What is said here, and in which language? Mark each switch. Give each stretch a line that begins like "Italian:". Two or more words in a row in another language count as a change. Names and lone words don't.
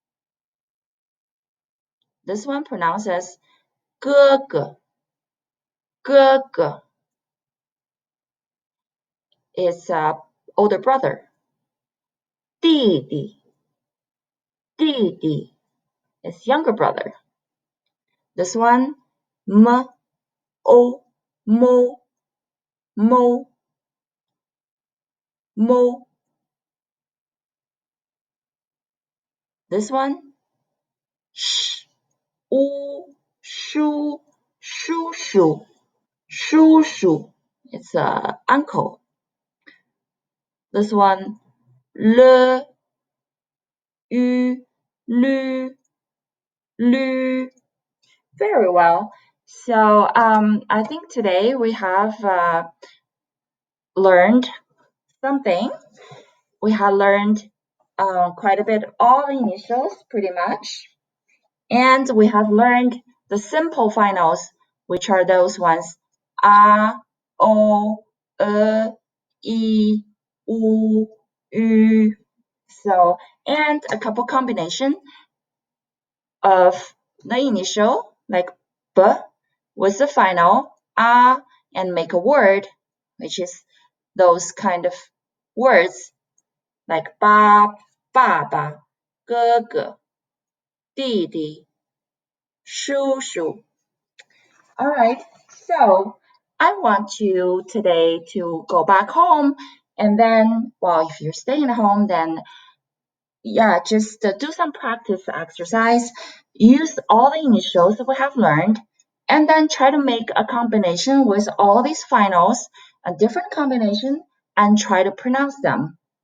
English: This one pronounced as
Chinese: 哥哥, 哥哥.
English: It's older brother.
Chinese: 弟弟, 弟弟.
English: It's younger brother. This one,
Chinese: m, o, mo, mo, mo.
English: This one,
Chinese: sh, u, shu, shu, shu, shu, shu.
English: It's uncle. This one,
Chinese: le, u, lu, lu.
English: Very well. So I think today we have learned something. We have learned quite a bit all the initials, pretty much. And we have learned the simple finals, which are those ones a, o, e, u, ü. So, and a couple combination of the initial, like b, with the final a, and make a word, which is those kind of words like
Chinese: 爸爸, 哥哥, 弟弟, 叔叔.
English: All right, so I want you today to go back home, and then, well, if you're staying at home, then yeah, just do some practice exercise. Use all the initials that we have learned, and then try to make a combination with all these finals, a different combination, and try to pronounce them.